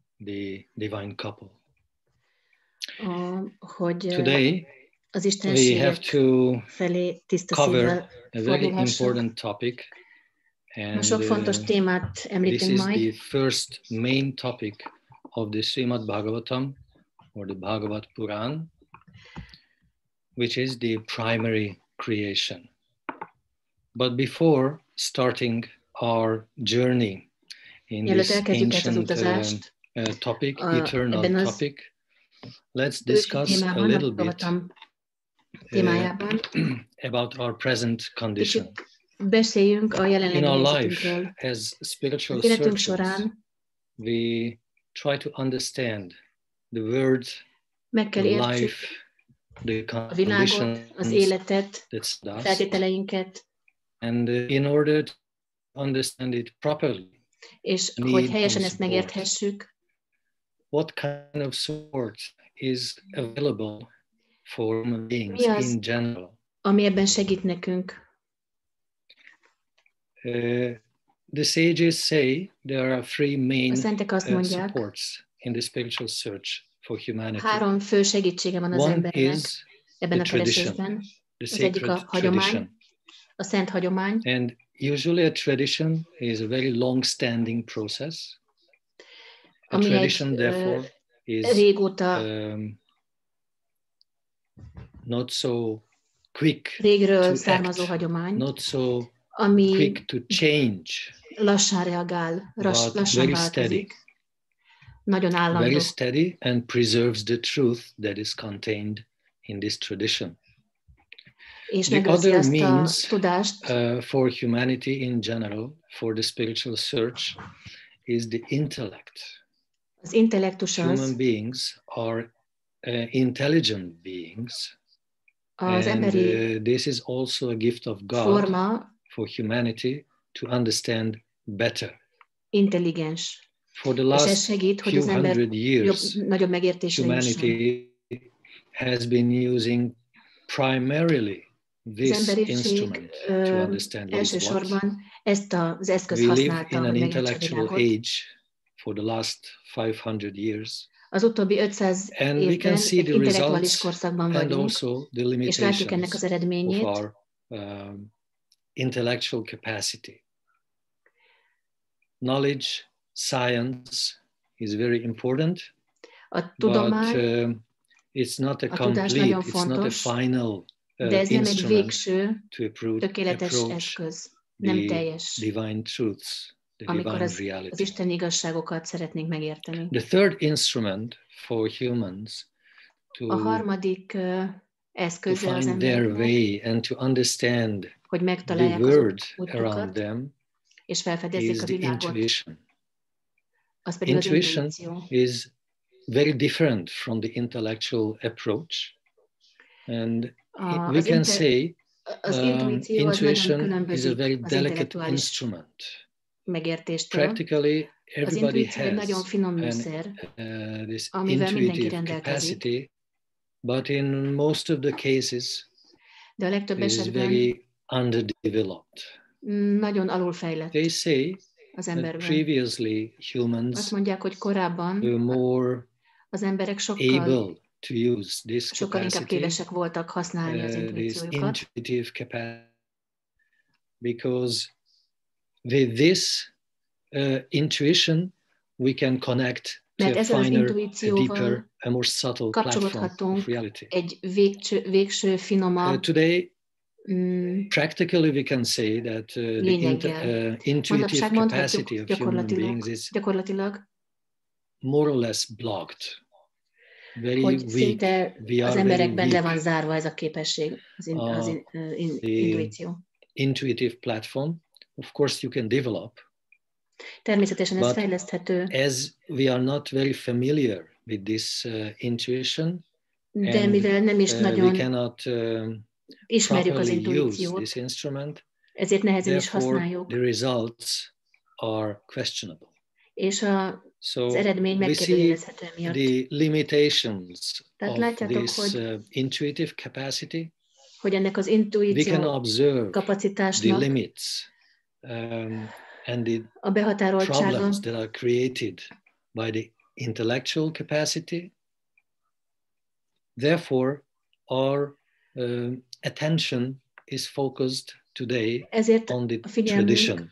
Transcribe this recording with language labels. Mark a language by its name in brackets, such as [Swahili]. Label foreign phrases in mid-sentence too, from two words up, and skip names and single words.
[English] the divine couple. [Hungarian] Hogy [English] Today [Hungarian] az [English] we [Hungarian] istenségek [English] have to [Hungarian] felé tiszta [English] cover [Hungarian] szívvel [English] a very [Hungarian] fordulhassak. [English] important topic, [Hungarian] Ma sok fontos [English] and [Hungarian] témát [English] this [Hungarian] említünk [English] is the [Hungarian] majd. [English] first main topic of the Srimad Bhagavatam, or the Bhagavad Puran, which is the primary creation. But before starting our journey in [Hungarian] Mielőtt [English] this [Hungarian] elkezdjük ezt az [English] ancient [Hungarian] utazást, [English] topic, [Hungarian] ebben [English] eternal [Hungarian] az [English] topic, let's [Hungarian] ősi [English] discuss a [Hungarian] témában, [English] little [Hungarian] a [English] bit [Hungarian] Bhagavatam témájában [English] about our present condition. [Hungarian] kicsit beszéljünk a [English] In [Hungarian] jelenlegi [English] our [Hungarian] helyzetünkről. [English] life, as spiritual [Hungarian] Az életünk [English] searchers, [Hungarian] során [English] we try to understand the world, [Hungarian] meg kell [English] the [Hungarian] értsük [English] life, the [Hungarian] a világot, az [English] conditions [Hungarian] életet, [English] that's [Hungarian] a [English] us. [Hungarian] feltételeinket, [English] And in order to understand it properly, [Hungarian] és [English] need [Hungarian] hogy helyesen [English] some [Hungarian] ezt [English] support. [Hungarian] megérthessük, [English] What kind of support is available for human beings [Hungarian] mi az, [English] in general? [Hungarian] ami ebben segít nekünk. [English] The sages say there are three main [Hungarian] A szentek azt mondják, [English] supports in the spiritual search for humanity. [Hungarian] 3 fő segítsége van az [English] One [Hungarian] embernek [English] is [Hungarian] ebben [English] the [Hungarian] a keresésben. [English] the [Hungarian] Az egyik a [English] sacred [Hungarian] hagyomány, [English] tradition. [Hungarian] a szent hagyomány. [English] And usually a tradition is a very long-standing process. [Hungarian] A ami [English] tradition, [Hungarian] egy [English] therefore, is [Hungarian] régóta [English] not so quick [Hungarian] régről [English] to [Hungarian] származó [English] act, [Hungarian] hagyomány, [English] not so [Hungarian] ami [English] quick to change, [Hungarian] lassan reagál, [English] but [Hungarian] lassan [English] very steady. [Hungarian] változik, nagyon állandó, [English] Very steady and preserves the truth that is contained in this tradition. [Hungarian] és [English] The [Hungarian] megőrzi [English] other [Hungarian] azt a [English] means [Hungarian] tudást, [English] for humanity in general, for the spiritual search, is the intellect. [Hungarian] az intellektus [English] Human [Hungarian] az, [English] beings are intelligent beings, [Hungarian] az [English] and [Hungarian] emberi [English] this is also a gift of God [Hungarian] forma [English] for humanity to understand better. [Hungarian] intelligens. [English] For the [Hungarian] És ez [English] last [Hungarian] segít, hogy [English] few [Hungarian] az ember [English] hundred years, [Hungarian] nagyobb megértésre jusson. [English] humanity has been using primarily [Hungarian] Az [English] this [Hungarian] emberiség [English] instrument to understand what is what. [Hungarian] elsősorban ezt az eszközt [English] We live [Hungarian] használta, [English] in an [Hungarian] hogy megértse a [English] intellectual [Hungarian] világot. [English] age for the last 500 years. [Hungarian] Az utóbbi 500 [English] And we [Hungarian] évben [English] can see [Hungarian] egy [English] the [Hungarian] intellektuális [English] results [Hungarian] korszakban [English] and [Hungarian] vagyunk, [English] also the [Hungarian] és látjuk ennek az [English] limitations of [Hungarian] eredményét. [English] our intellectual capacity. Knowledge, science is very important, [Hungarian] A tudomány, [English] but it's not a [Hungarian] a tudás [English] complete, [Hungarian] nagyon [English] it's not a [Hungarian] fontos, [English] final [Hungarian] de ez nem egy [English] instrument [Hungarian] végső, [English] to [Hungarian] tökéletes [English] approach [Hungarian] eszköz, nem [English] the [Hungarian] teljes, [English] divine truths, the [Hungarian] amikor [English] divine [Hungarian] az [English] reality. [Hungarian] isteni igazságokat szeretnénk megérteni. [English] The third instrument for humans [Hungarian] A harmadik [English] to [Hungarian] eszköze az [English] find their [Hungarian] embereknek, [English] way and to understand [Hungarian] hogy [English] the [Hungarian] megtalálják az [English] world around [Hungarian] útjukat, [English] them [Hungarian] és felfedezzék [English] is [Hungarian] a [English] the [Hungarian] világot. [English] intuition. [Hungarian] Az pedig az [English] Intuition [Hungarian] intuíció. [English] is very different from the intellectual approach, and we can say [Hungarian] az intuíció az nagyon [English] intuition is a [Hungarian] különbözik [English] very [Hungarian] az [English] delicate [Hungarian] intellektuális [English] instrument. [Hungarian] megértéstől. [English] Practically, [Hungarian] Az [English] everybody [Hungarian] intuíció egy nagyon [English] has [Hungarian] finom műszer, [English] this [Hungarian] amivel mindenki [English] intuitive [Hungarian] rendelkezik, [English] capacity, but in most of the cases, [Hungarian] de a legtöbb [English] it is [Hungarian] esetben [English] very underdeveloped. [Hungarian] nagyon alulfejlett [English] They say [Hungarian] az [English] that [Hungarian] emberben. [English] previously [Hungarian] Azt [English] humans [Hungarian] mondják, hogy korábban [English] were more [Hungarian] az emberek sokkal [English] able to use this [Hungarian] inkább [English] capacity, [Hungarian] képesek voltak használni az [English] this [Hungarian] intuíciójukat, [English] intuitive capacity, because with this intuition we can connect to [Hungarian] mert [English] a [Hungarian] ezzel az [English] finer, a [Hungarian] intuícióval [English] deeper, a more subtle platform of [Hungarian] kapcsolódhatunk [English] reality. [Hungarian] egy végső finomabb [English] Today, practically we can say that the intuitive [Hungarian] manapság [English] capacity [Hungarian] mondhatjuk [English] of human beings is [Hungarian] gyakorlatilag, [English] more or less blocked. Very [Hungarian] hogy [English] weak. [Hungarian] szinte [English] We [Hungarian] az [English] are [Hungarian] emberekben [English] very [Hungarian] le [English] weak. [Hungarian] van zárva ez a képesség, az intuíció. [English] Intuitive platform, of course you can develop. [Hungarian] Természetesen ez [English] But [Hungarian] fejleszthető. [English] as we are not very familiar with this intuition, [Hungarian] De mivel nem is nagyon [English] we cannot [Hungarian] ismerjük az [English] properly use [Hungarian] intuíciót, [English] this instrument, [Hungarian] ezért nehezen is [English] therefore [Hungarian] használjuk, [English] the results are questionable. [Hungarian] és [English] So [Hungarian] az eredmény [English] we see [Hungarian] megkérdőjelezhető emiatt. [English] the limitations [Hungarian] Tehát [English] of [Hungarian] látjátok, [English] this [Hungarian] hogy [English] intuitive capacity. [Hungarian] hogy ennek az [English] We can [Hungarian] intuíció [English] observe the [Hungarian] kapacitásnak [English] limits and the [Hungarian] a behatároltsága [English] problems that are created by the intellectual capacity. Therefore, our attention is focused today on the tradition.